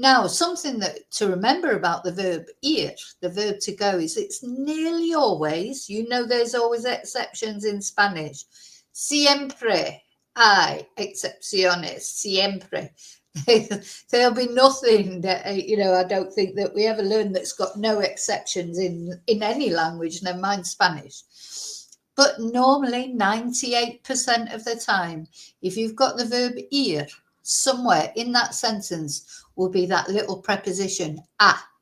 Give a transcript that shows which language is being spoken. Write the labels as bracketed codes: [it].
[en] Now, something that to remember about the verb ir, the verb to go, is it's nearly always, there's always exceptions in Spanish. [es] Siempre hay excepciones, siempre. [en] There'll be nothing that, I don't think that we ever learn that's got no exceptions in any language, never mind Spanish. But normally 98% of the time, if you've got the verb ir, somewhere in that sentence will be that little preposition a.